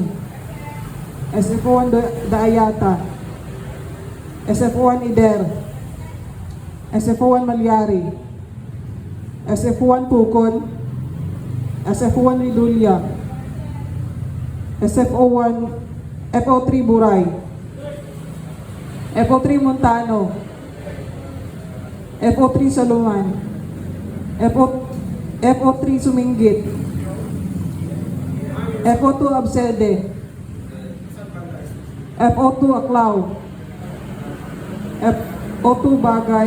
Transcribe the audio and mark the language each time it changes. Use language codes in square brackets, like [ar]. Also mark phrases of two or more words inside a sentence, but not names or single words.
[en] SFO 1 Daayata. SFO 1 Ider. SFO 1 Malyari. SFO 1 Pukon. SFO 1 Ridulya. SFO 1 FO3 Buray. FO3 Montano. FO3 Saluman. FO3 Suminggit. FO2 Absede. FO2 Aklaw. FO2 Bagay.